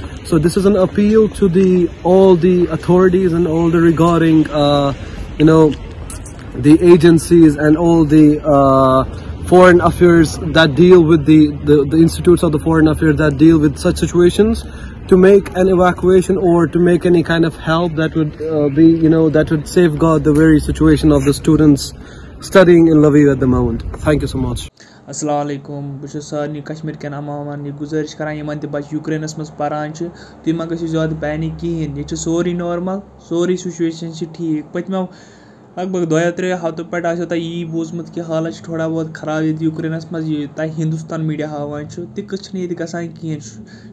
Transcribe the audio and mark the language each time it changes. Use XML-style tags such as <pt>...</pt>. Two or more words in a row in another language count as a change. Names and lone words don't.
<en>So this is an appeal to all the authorities and all the regarding the agencies and all the foreign affairs that deal with the institutes of the foreign affairs that deal with such situations, to make an evacuation or to make any kind of help that would that would safeguard the very situation of the students studying in Lviv at the moment. Thank you so much.</en> <ar>السلام عليكم.</ar> <ks>بہٕ چھُس سارنٕے کشمیٖر کٮ۪ن عوامن یہِ گُزٲرِش کران یِمن تہِ بچہِ یوکرینس منٛز پران چھِ تُہۍ ما گٔژھِو زیادٕ پینِک کِہیٖنۍ. ییٚتہِ چھُ سورُے نارمل, سورُے سُچویشن چھِ ٹھیٖک. پٔتمیو لگ بگ 2-3 ہفتو پٮ۪ٹھ آسیو تۄہہِ یی بوٗزمُت کہِ حالات چھِ تھوڑا بہت خراب ییٚتہِ یوکرینس منٛز. یہِ تۄہہِ ہندوستان میٖڈیا ہاوان چھُ تہِ قٕصہٕ چھِنہٕ ییٚتہِ گژھان کِہیٖنۍ.</ks>